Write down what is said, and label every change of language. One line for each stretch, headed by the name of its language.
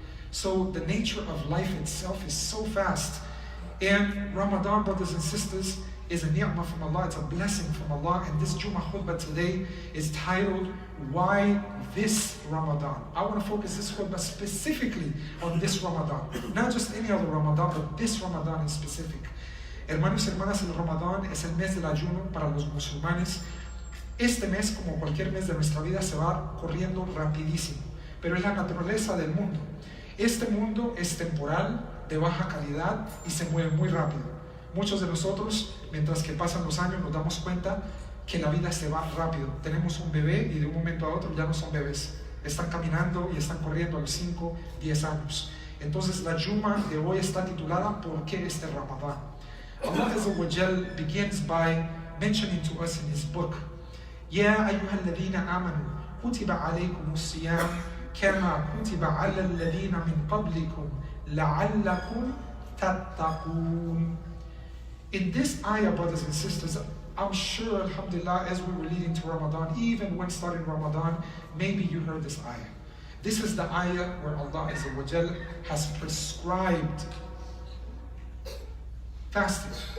English: So the nature of life itself is so fast. And Ramadan, brothers and sisters, is a ni'mah from Allah, it's a blessing from Allah. And this Jummah khutbah today is titled, Why This Ramadan? I want to focus this khutbah specifically on this Ramadan. Not just any other Ramadan, but this Ramadan in specific.
Spanish: Hermanos y hermanas, el Ramadán es el mes del ayuno para los musulmanes. Este mes, como cualquier mes de nuestra vida, se va corriendo rapidísimo, pero es la naturaleza del mundo. Este mundo es temporal, de baja calidad y se mueve muy rápido. Muchos de nosotros, mientras que pasan los años, nos damos cuenta que la vida se va rápido. Tenemos un bebé y de un momento a otro ya no son bebés. Están caminando y están corriendo a los 5, 10 años. Entonces la Jummah de hoy está titulada ¿Por qué este Ramadán?
English: Allah Azza wa Jal begins by mentioning to us in His book,
Arabic: يا أيها الذين آمنوا كتب عليكم الصيام كما كتب على الذين من قبلكم لعلكم تتقون.
English: In this ayah, brothers and sisters, I'm sure, alhamdulillah, as we were leading to Ramadan, even when starting Ramadan, maybe you heard this ayah. This is the ayah where Allah Azza wa Jal has prescribed fasting.